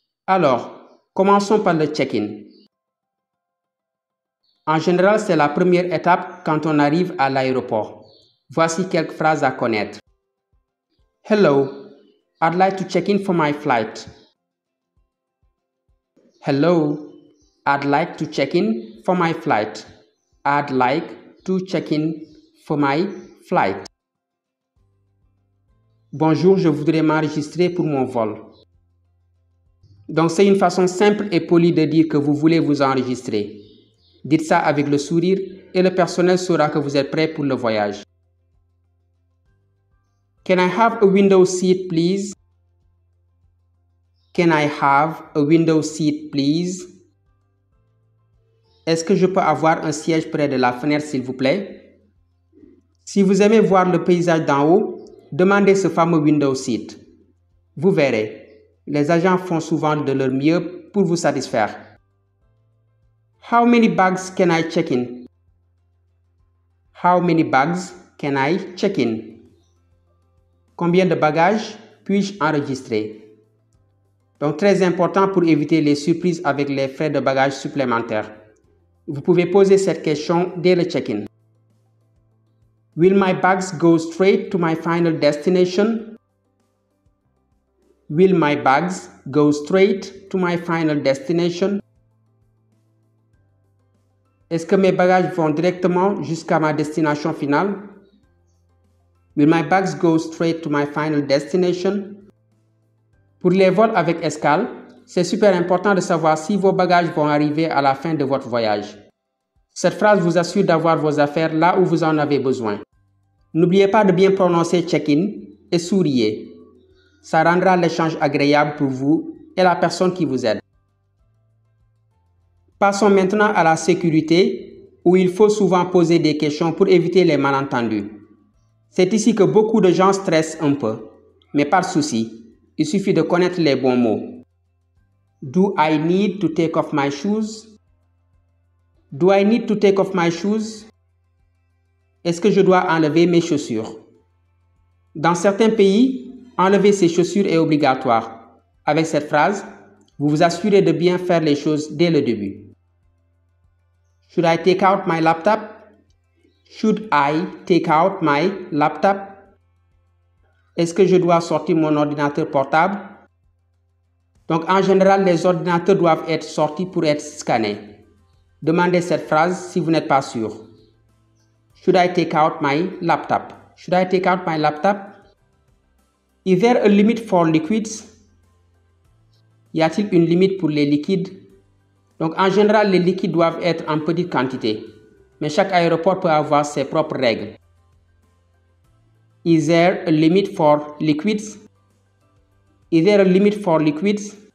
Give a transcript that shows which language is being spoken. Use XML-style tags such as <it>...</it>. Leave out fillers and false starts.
<fr>Alors, commençons par le check-in. En général, c'est la première étape quand on arrive à l'aéroport. Voici quelques phrases à connaître.</fr> <en>Hello, I'd like to check in for my flight. Hello, I'd like to check in for my flight. I'd like to check in for my flight.</en> <fr>Bonjour, je voudrais m'enregistrer pour mon vol. Donc, c'est une façon simple et polie de dire que vous voulez vous enregistrer. Dites ça avec le sourire et le personnel saura que vous êtes prêt pour le voyage.</fr> <en>Can I have a window seat, please? Can I have a window seat, please?</en> <fr>Est-ce que je peux avoir un siège près de la fenêtre, s'il vous plaît? Si vous aimez voir le paysage d'en haut, demandez ce fameux window seat. Vous verrez, les agents font souvent de leur mieux pour vous satisfaire.</fr> <en>How many bags can I check in? How many bags can I check in?</en> <fr>Combien de bagages puis-je enregistrer? Donc, très important pour éviter les surprises avec les frais de bagages supplémentaires. Vous pouvez poser cette question dès le check-in.</fr> <en>Will my bags go straight to my final destination? Will my bags go straight to my final destination?</en> <fr>Est-ce que mes bagages vont directement jusqu'à ma destination finale?</fr> <en>Will my bags go straight to my final destination?</en> <fr>Pour les vols avec escale, c'est super important de savoir si vos bagages vont arriver à la fin de votre voyage. Cette phrase vous assure d'avoir vos affaires là où vous en avez besoin. N'oubliez pas de bien prononcer check-in et souriez. Ça rendra l'échange agréable pour vous et la personne qui vous aide. Passons maintenant à la sécurité, où il faut souvent poser des questions pour éviter les malentendus. C'est ici que beaucoup de gens stressent un peu, mais pas de souci, il suffit de connaître les bons mots.</fr> <en>Do I need to take off my shoes? Do I need to take off my shoes?</en> <fr>Est-ce que je dois enlever mes chaussures? Dans certains pays, enlever ses chaussures est obligatoire. Avec cette phrase, vous vous assurez de bien faire les choses dès le début.</fr> <en>Should I take out my laptop? Should I take out my laptop?</en> <fr>Est-ce que je dois sortir mon ordinateur portable? Donc, en général, les ordinateurs doivent être sortis pour être scannés. Demandez cette phrase si vous n'êtes pas sûr.</fr> <en>Should I take out my laptop? Should I take out my laptop? Is there a limit for liquids?</en> <fr>Y a-t-il une limite pour les liquides? Donc, en général, les liquides doivent être en petite quantité, mais chaque aéroport peut avoir ses propres règles.</fr> <en>Is there a limit for liquids? Is there a limit for liquids?</en>